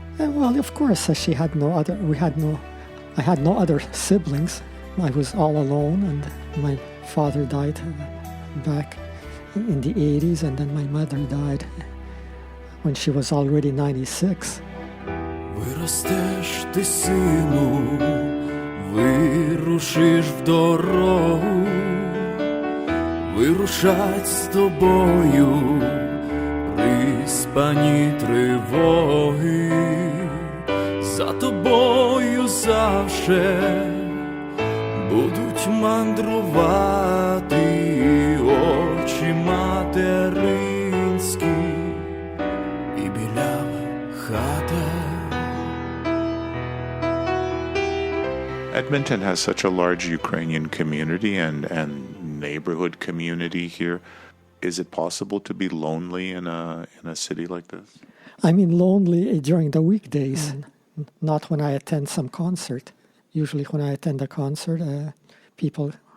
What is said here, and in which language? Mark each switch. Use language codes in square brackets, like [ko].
[en] Well, of course, she had no other. I had no other siblings. I was all alone, and my father died back in the 80s, and then my mother died when she was already 96. [uk] Виростеш ти, сину, вирушиш в дорогу, вирушать з тобою приспані тривоги. За тобою завше будуть мандрувати очі материнські і білява хата. [en] Edmonton has such a large Ukrainian community and neighborhood community here. Is it possible to be lonely in a city like this? I mean, lonely during the weekdays, not when I attend some concert. Usually when I attend a concert, people